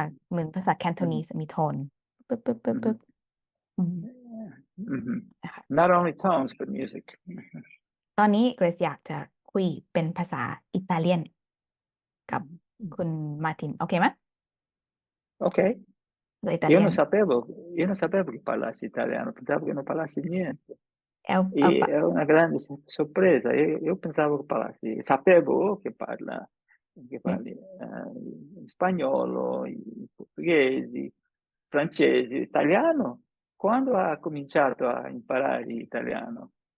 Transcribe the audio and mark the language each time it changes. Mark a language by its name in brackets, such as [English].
[Thai] เหมือนภาษา Cantonese มีโทนปึ๊บอืมนะคะ [English] not only tones but music [Thai] ตอนนี้เกรซอยากจะคุยเป็นภาษาอิตาเลียนกับคุณมาร์ตินโอเคไหม [English] ok [Thai] ภาษาอิตา [Italian] io [Thai] เลีย [Italian] non [Thai] น [Italian] sapevo io non sapevo che parlassi italiano pensavo che non parlassi niente [Thai] เอาปะ [Italian] è una grande sorpresa io pensavo che sapevo che parli spagnolo portoghesi francesi italiano quando ha cominciato a imparare italiano